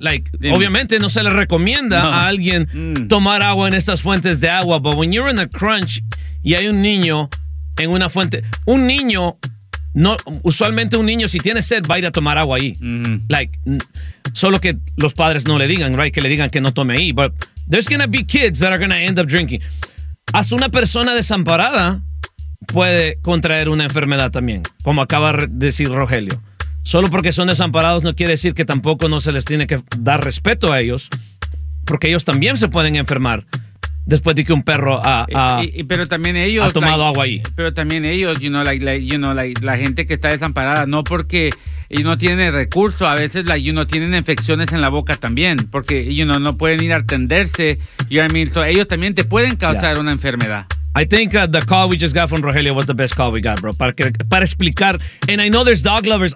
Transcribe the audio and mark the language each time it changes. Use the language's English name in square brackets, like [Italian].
[Spanish] Like, obviamente no se le recomienda a alguien tomar agua en estas fuentes de agua. [English] But when you're in a crunch [Spanish] y hay un niño... En una fuente. Un niño no, usualmente un niño, si tiene sed, va a ir a tomar agua ahí. Like, solo que los padres no le digan, right? Que le digan que no tome ahí. [English] But there's going to be kids that are going to end up drinking. [Spanish] Hasta una persona desamparada puede contraer una enfermedad también, como acaba de decir Rogelio. Solo porque son desamparados no quiere decir que tampoco no se les tiene que dar respeto a ellos, porque ellos también se pueden enfermar después de que un perro ha tomado agua ahí. Pero también ellos, la gente que está desamparada, no porque ellos no tienen recursos, a veces tienen infecciones en la boca también, porque no pueden ir a atenderse. So ellos también te pueden causar una enfermedad. [English] I think the call we just got from Rogelio was the best call we got, bro. [Spanish] Para explicar, [English] and I know there's dog lovers.